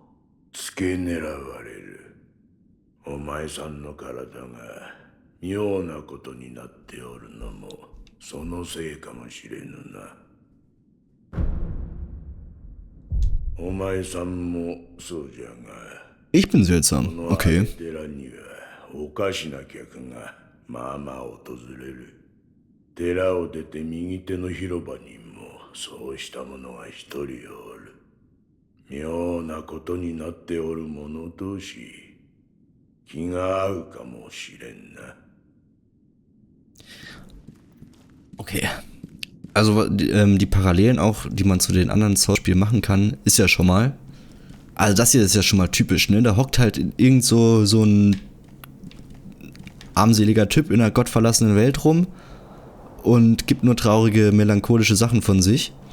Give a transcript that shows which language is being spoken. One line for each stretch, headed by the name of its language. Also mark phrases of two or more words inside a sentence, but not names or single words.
Japanese: 付け狙われる。お前さんの体が妙なことになっておるのもそのせいかもしれぬな。お前さんもそうじゃが、
German: Ich bin seltsam.
Japanese: この
German: Okay.
Japanese: 寺にはおかしな客がまあまあ訪れる。寺を出て右手の広場にもそうした者が一人おる。妙なことになっておる者同士、気が合うかもしれんな。
German: Okay. Also die Parallelen auch, die man zu den anderen Souls-Spielen machen kann, ist ja schon mal. Also das hier ist ja schon mal typisch, ne? Da hockt halt irgend so ein armseliger Typ in einer gottverlassenen Welt rum und gibt nur traurige, melancholische Sachen von sich.